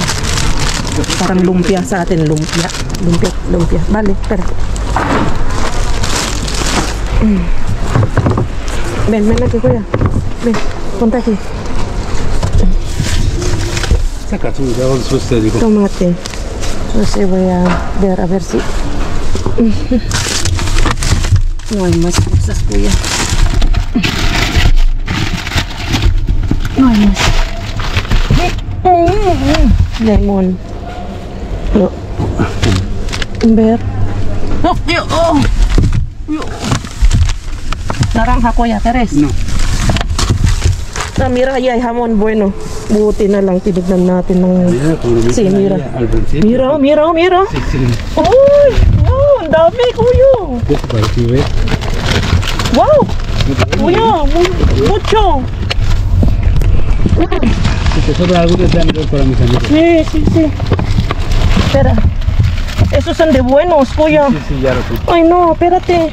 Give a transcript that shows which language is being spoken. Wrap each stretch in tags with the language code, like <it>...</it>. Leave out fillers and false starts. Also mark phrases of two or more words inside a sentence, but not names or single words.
<tl>Parang lumpia sa atin, lumpia. Lumpia. Bale,</tl> <es>espera. Ven aquí, kuya. Ven, ponte aquí. Saca tú, ya vamos a usted, dijo. Tomate. No sé, voy a ver si... No hay más cosas, kuya. No hay más. Lemon. No. Ver. Oh, naranja, kuya, ¿querés? No. Ah, mira, ahí hay jamón bueno.</es> <tl>Buti na lang, tinignan natin ng...</tl> <es>Mira, como lo Sí, dicen mira. ahí al principio. Mira. Sí, sí.</es> <tl>Uy! Wow, ang dami, kuya!</tl> <es>Esto para que veas. Wow! Kuya, mucho! Si te sobra algo, te dan dos para mis amigos. Sí. Espera. Esos son de buenos, kuya. Sí, ya lo sé. Ay, no, espérate.</es>